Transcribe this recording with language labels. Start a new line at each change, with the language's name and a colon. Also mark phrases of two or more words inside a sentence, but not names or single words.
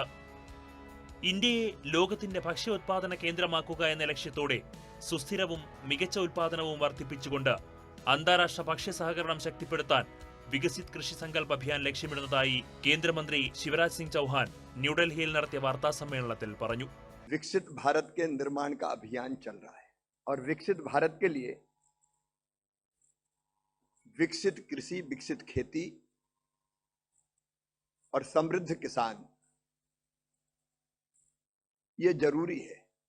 Malayalam: ഇന്ത്യയെ ലോകത്തിന്റെ ഭക്ഷ്യോത്പാദന കേന്ദ്രമാക്കുക എന്ന ലക്ഷ്യത്തോടെ സുസ്ഥിരവും മികച്ച ഉൽപാദനവും വർദ്ധിപ്പിച്ചുകൊണ്ട് അന്താരാഷ്ട്ര ഭക്ഷ്യ സഹകരണം ശക്തിപ്പെടുത്താൻ വികസിത് കൃഷി സങ്കൽപ് അഭിയാൻ ലക്ഷ്യമിടുന്നതായി കേന്ദ്രമന്ത്രി ശിവരാജ് സിംഗ് ചൗഹാൻ ന്യൂഡൽഹിയിൽ നടത്തിയ വാർത്താ സമ്മേളനത്തിൽ പറഞ്ഞു.
Hindi: विकसित भारत के निर्माण का अभियान चल रहा है और विकसित भारत के लिए विकसित कृषि, विकसित खेती और समृद्ध किसान ये जरूरी है.